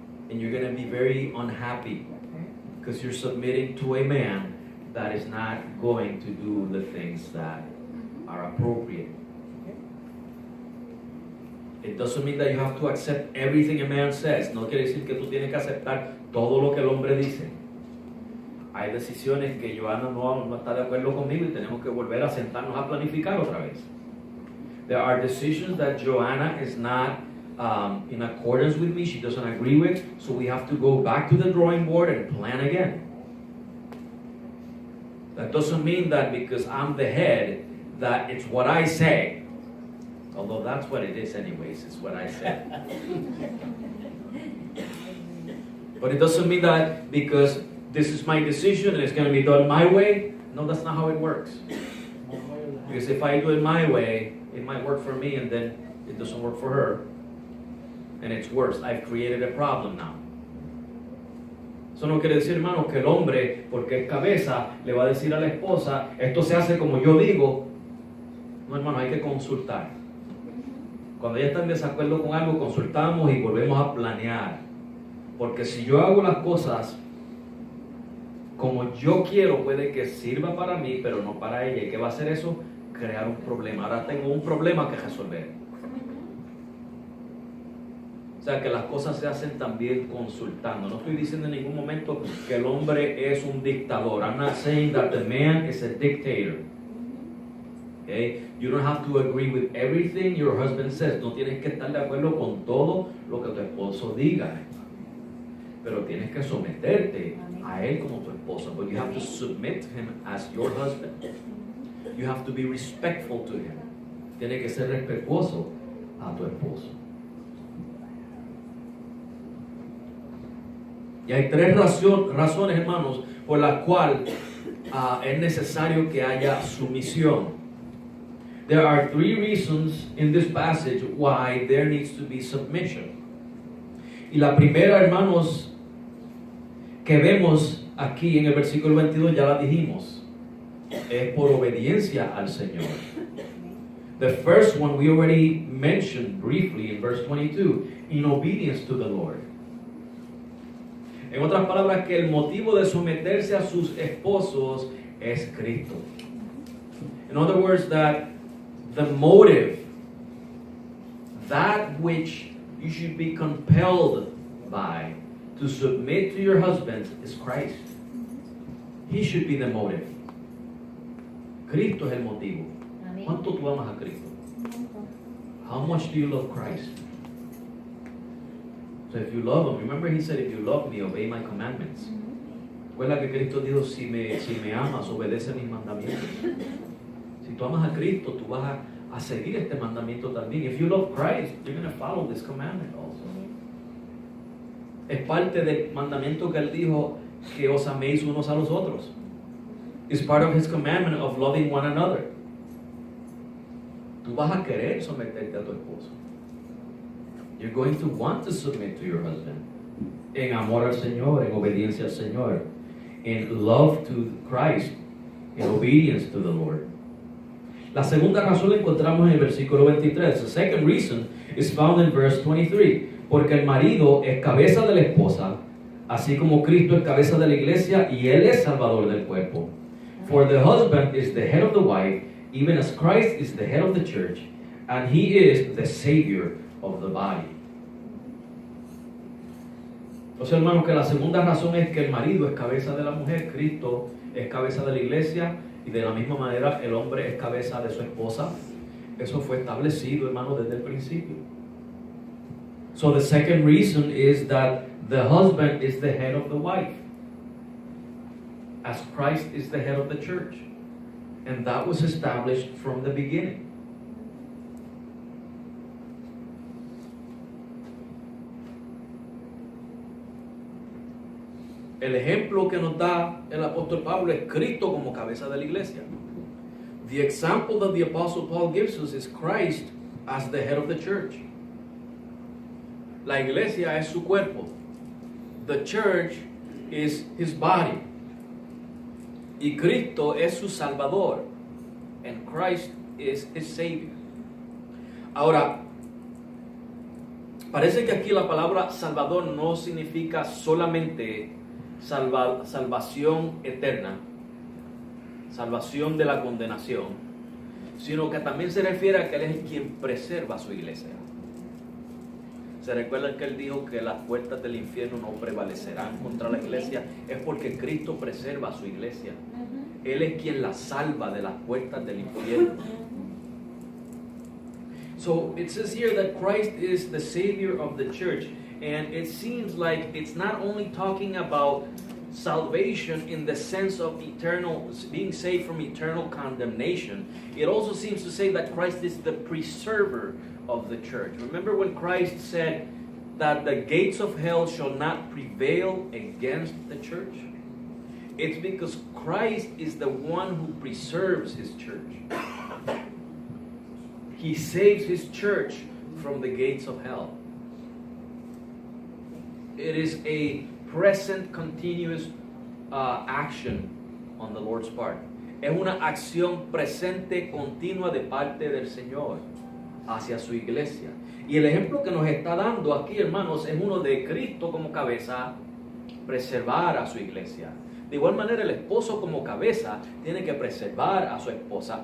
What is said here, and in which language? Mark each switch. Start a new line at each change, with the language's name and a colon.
English: And you're going to be very unhappy because you're submitting to a man that is not going to do the things that are appropriate. It doesn't mean that you have to accept everything a man says.
Spanish: No quiere decir que tú tienes que aceptar todo lo que el hombre dice. Hay decisiones que Joanna no está de acuerdo conmigo y tenemos que volver a sentarnos a planificar otra vez.
English: There are decisions that Joanna is not in accordance with me, she doesn't agree with, so we have to go back to the drawing board and plan again. That doesn't mean that because I'm the head that it's what I say. Although that's what it is anyways, it's what I say. But it doesn't mean that because this is my decision and it's going to be done my way. No, that's not how it works. Because if I do it my way, it might work for me and then it doesn't work for her. And it's worse. I've created a problem now.
Spanish: Eso no quiere decir, hermano, que el hombre, porque es cabeza, le va a decir a la esposa, esto se hace como yo digo. No, hermano, hay que consultar. Cuando ella está en desacuerdo con algo, consultamos y volvemos a planear. Porque si yo hago las cosas como yo quiero, puede que sirva para mí, pero no para ella. ¿Y qué va a hacer eso? Crear un problema. Ahora tengo un problema que resolver. O sea, que las cosas se hacen también consultando. No estoy diciendo en ningún momento que el hombre es un dictador.
English: I'm not saying that the man is a dictator. Okay? You don't have to agree with everything your husband says.
Spanish: No tienes que estar de acuerdo con todo lo que tu esposo diga. Pero tienes que someterte a él como tu esposa.
English: But you have to submit to him as your husband. You have to be respectful to him.
Spanish: Tienes que ser respetuoso a tu esposo. Y hay tres razones, hermanos, por las cuales es necesario que haya sumisión.
English: There are three reasons in this passage why there needs to be submission.
Spanish: Y la primera, hermanos, que vemos aquí en el versículo 22, ya la dijimos. es por obediencia al Señor.
English: The first one we already mentioned briefly in verse 22, in obedience to the Lord.
Spanish: En otras palabras, que el motivo de someterse a sus esposos es Cristo.
English: In other words, that the motive, that which you should be compelled by to submit to your husband is Christ. He should be the motive.
Spanish: Cristo es el motivo. ¿Cuánto tú amas a Cristo?
English: How much do you love Christ? So if you love Him, remember He said, if you love me, obey my commandments.
Spanish: Recuerda que Cristo dijo, si me amas, obedece mis mandamientos. Si tú amas a Cristo, tú vas a seguir este mandamiento también.
English: If you love Christ, you're going to follow this commandment also.
Spanish: Es parte del mandamiento que Él dijo, que os améis unos a los otros.
English: It's part of His commandment of loving one another.
Spanish: Tú vas a querer someterte a tu esposo.
English: You're going to want to submit to your husband.
Spanish: En amor al Señor, en obediencia al Señor.
English: In love to Christ, in obedience to the Lord.
Spanish: La segunda razón la encontramos en el versículo 23.
English: The second reason is found in verse 23.
Spanish: Porque el marido es cabeza de la esposa, así como Cristo es cabeza de la iglesia y Él es salvador del cuerpo.
English: For the husband is the head of the wife, even as Christ is the head of the church, and He is the Savior of the body.
Spanish: Entonces, hermanos, que la segunda razón es que el marido es cabeza de la mujer, Cristo es cabeza de la iglesia, y de la misma manera el hombre es cabeza de su esposa. Eso fue establecido, hermanos, desde el principio.
English: So the second reason is that the husband is the head of the wife, as Christ is the head of the church. And that was established from the beginning.
Spanish: El ejemplo que nos da el apóstol Pablo es Cristo como cabeza de la iglesia.
English: The example that the apostle Paul gives us is Christ as the head of the church.
Spanish: La iglesia es su cuerpo.
English: The church is his body.
Spanish: Y Cristo es su salvador.
English: And Christ is his savior.
Spanish: Ahora, parece que aquí la palabra salvador no significa solamente salvación eterna, salvación de la condenación, sino que también se refiere a que Él es quien preserva su iglesia. ¿Se recuerdan que Él dijo que las puertas del infierno no prevalecerán contra la iglesia? Es porque Cristo preserva su iglesia. Él es quien la salva de las puertas del infierno.
English: So it says here that Christ is the Savior of the church. And it seems like it's not only talking about salvation in the sense of eternal, being saved from eternal condemnation. It also seems to say that Christ is the preserver of the church. Remember when Christ said that the gates of hell shall not prevail against the church? It's because Christ is the one who preserves His church. He saves His church from the gates of hell. It is a present continuous action on the Lord's part.
Spanish: Es una acción presente continua de parte del Señor hacia su iglesia. Y el ejemplo que nos está dando aquí, hermanos, es uno de Cristo como cabeza, preservar a su iglesia. De igual manera, el esposo como cabeza tiene que preservar a su esposa.